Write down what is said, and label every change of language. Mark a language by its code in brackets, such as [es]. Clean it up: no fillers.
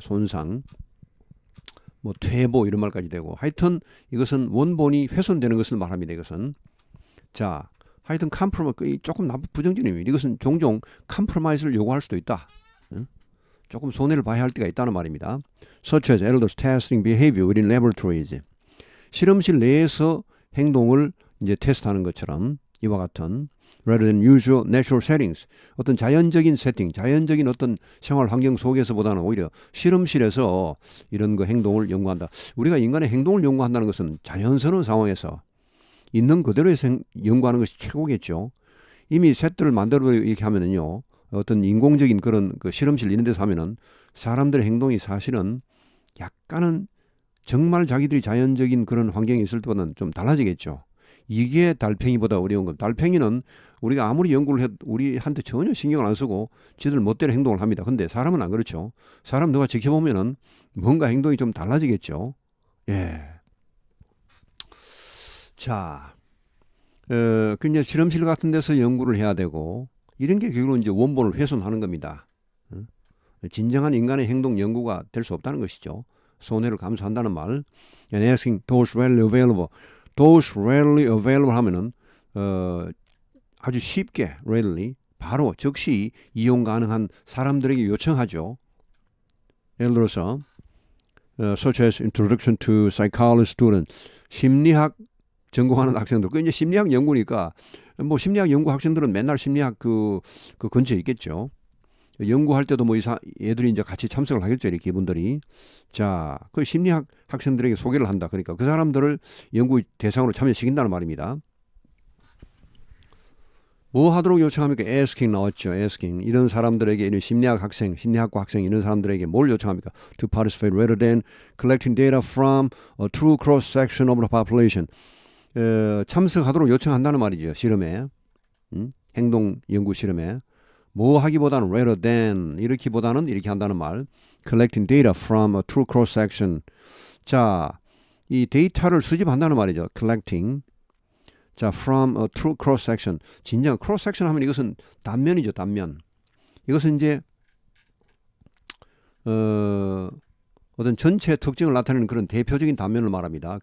[ko] 손상, 퇴보 이런 말까지 되고, 하여튼 이것은 원본이 훼손되는 것을 말합니다. 이것은. 자, 하여튼 컴프로마이즈, 조금 부정적인 의미. 이것은 종종 컴프로마이즈를 요구할 수도 있다. 조금 손해를 봐야 할 때가 있다는 말입니다. [en] Such as elders testing behavior within laboratories. [ko] 실험실 내에서 행동을 이제 테스트하는 것처럼 이와 같은 [en] rather than usual natural settings. [ko] 어떤 자연적인 세팅, 자연적인 어떤 생활 환경 속에서보다는 오히려 실험실에서 이런 그 행동을 연구한다. 우리가 인간의 행동을 연구한다는 것은 자연스러운 상황에서 있는 그대로 연구하는 것이 최고겠죠. 이미 셋들을 만들어 이렇게 하면은요, 어떤 인공적인 그런 그 실험실 이런 데서 하면은 사람들의 행동이 사실은 약간은 정말 자기들이 자연적인 그런 환경에 있을 때보다는 좀 달라지겠죠. 이게 달팽이보다 어려운 건, 달팽이는 우리가 아무리 연구를 해도 우리한테 전혀 신경을 안 쓰고 지들 멋대로 행동을 합니다. 근데 사람은 안 그렇죠. 사람 누가 지켜보면은 뭔가 행동이 좀 달라지겠죠. 예. 자, 그 이제 실험실 같은 데서 연구를 해야 되고 이런 게 결국은 이제 원본을 훼손하는 겁니다. 진정한 인간의 행동 연구가 될 수 없다는 것이죠. 손해를 감수한다는 말. [en] And asking those readily available. those readily available [ko] 하면은 아주 쉽게 readily 바로 즉시 이용 가능한 사람들에게 요청하죠. 예를 들어서 [en] such as introduction to psychology student [ko] 심리학 전공하는 학생들. 그 이제 심리학 연구니까 뭐 심리학 연구 학생들은 맨날 심리학 그 근처에 있겠죠. 연구할 때도 뭐 얘들이 이제 같이 참석을 하겠죠. 이렇게 이분들이. 자, 그 심리학 학생들에게 소개를 한다. 그러니까 그 사람들을 연구 대상으로 참여시킨다는 말입니다. 뭐 하도록 요청합니까? asking 나왔죠. asking. 이런 사람들에게, 이런 심리학 학생, 심리학과 학생 이런 사람들에게 뭘 요청합니까? [en] to participate rather than collecting data from a true cross section of the population. [ko] 참석하도록 요청한다는 말이죠. 실험에. 행동 연구 실험에. 뭐 하기보다는 [en] rather than [ko] 이렇게보다는 이렇게 한다는 말. [en] collecting data from a true cross section. [ko] 자, 이 데이터를 수집한다는 말이죠. [en] collecting. 자, from a true cross section. [ko] 진정 cross section 하면 이것은 단면이죠, 단면. 이것은 이제 어떤 전체 특징을 나타내는 그런 대표적인 단면을 말합니다.